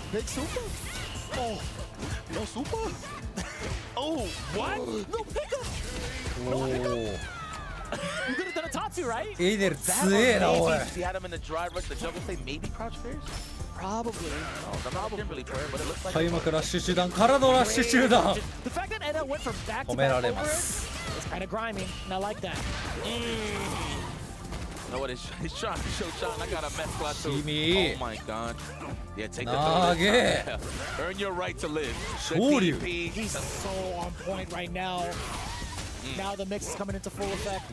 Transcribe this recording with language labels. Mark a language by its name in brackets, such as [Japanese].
[English] Big super? Oh, no super? Oh, what? No pickup. No pickup. You could have done a Tatsu, right? He had him in the drive rush. The juggle say maybe crouch fairs? Probably. I'm not a Kimberly player, but it looks like. [Japanese] 開幕ラッシュ集団からのラッシュ集団。 [English] The fact that NL went from back to back over it is kind of grimy, and I like that. You know what? He's trying to show Sean. I got a mess class too. Oh my God. Yeah, take the throw. Earn your right to live. He's so on point right now. Now the mix is coming into full effect.